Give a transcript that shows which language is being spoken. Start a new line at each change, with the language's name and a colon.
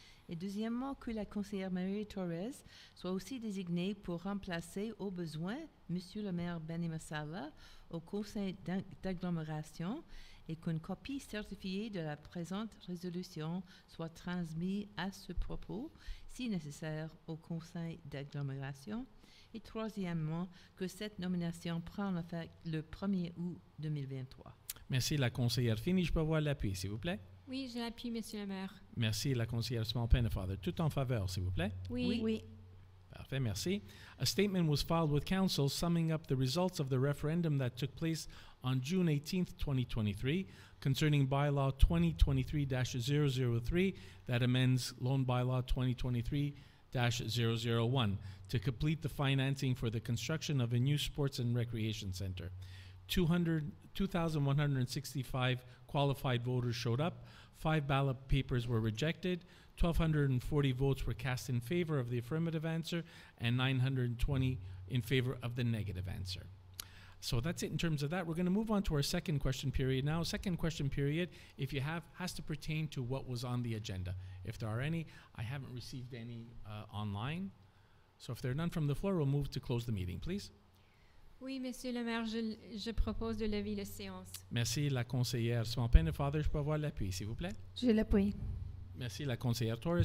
French: Et deuxièmement, que la conseillère Maria Torres soit aussi désignée pour remplacer au besoin Monsieur le maire Benny Massala au conseil d'agglomération et qu'une copie certifiée de la présente résolution soit transmise à ce propos, si nécessaire, au conseil d'agglomération Et troisièmement, que cette nomination prenne effet le 1er août 2023. Merci, la conseillère Fini. Je peux avoir l'appui, s'il vous plaît. Oui, je l'appuie, Monsieur le maire. Merci, la conseillère Small-Pennefather. Tout en faveur, s'il vous plaît. Oui. Parfait, merci.
English: A statement was filed with council summing up the results of the referendum that took place on June 18th, 2023, concerning bylaw 2023-003 that amends loan bylaw 2023-001 to complete the financing for the construction of a new sports and recreation center. 2,165 qualified voters showed up. 5 ballot papers were rejected. 1,240 votes were cast in favor of the affirmative answer and 920 in favor of the negative answer. So that's it in terms of that. We're going to move on to our second question period now. Second question period, if you have, has to pertain to what was on the agenda. If there are any, I haven't received any online. So if there are none from the floor, we'll move to close the meeting, please.
French: Oui, Monsieur le maire, je propose de lever la séance. Merci, la conseillère Small-Pennefather. Je peux avoir l'appui, s'il vous plaît. Je l'appuie. Merci, la conseillère Torres.